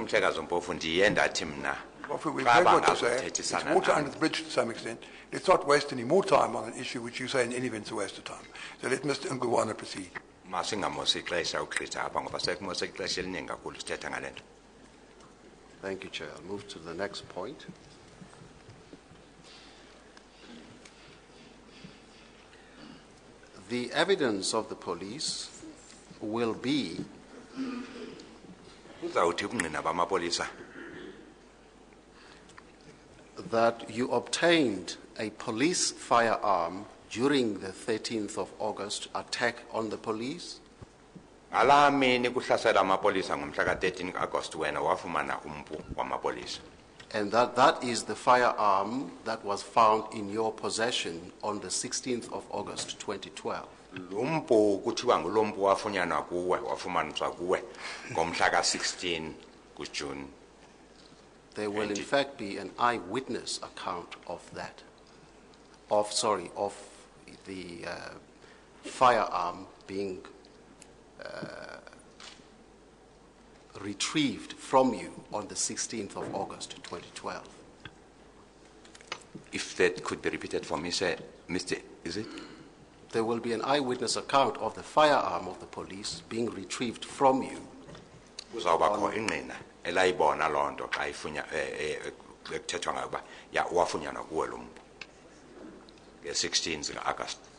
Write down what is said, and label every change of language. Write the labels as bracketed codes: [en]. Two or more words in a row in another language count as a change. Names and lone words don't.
[xh] Uthi umhlekazi Mpofu ndiye ndathi mna [en] Well, we've [xh] xa [en] heard what you say. [xh] bangazothethisana [en] It's water [xh] nam, [en] under the bridge to some extent. Let's not waste any more time on an issue which you say in any event is a waste of time. So let Mr. Ngwana proceed. [xh] masingamosi ixesha ugqitha apha ngoba sekumose ixesha eliningi kakhulu sithetha ngale nto. [en] Thank you, Chair. I'll move to the next point. The evidence of the police will be [xh] Uzawuthi ukungqina bamapolisa [en] that you obtained a police firearm during the 13th of August attack on the police, [xh] ngalaa mini kuhlasela amapolisa ngomhla ka-13 August wena wafumana umpu wamapolisa. [en] and that is the firearm that was found in your possession on the 16th of August 2012. [xh] Lo mpu kuthiwa ngulo mpu wafunyanwa kuwe wafumaniswa kuwe ngomhla ka-16 kuJuni. [en] There will in fact be an eyewitness account of that, of the firearm being retrieved from you on the 16th of August 2012. If that could be repeated for me, sir, Mr. Is it? There will be an eyewitness account of the firearm of the police being retrieved from you. [xh] Kuzawubakho ingqina elayibona loo nto xa kuthethwa ngayo uba wafunyanwa kuwe lo mpu nge-16 zika-August.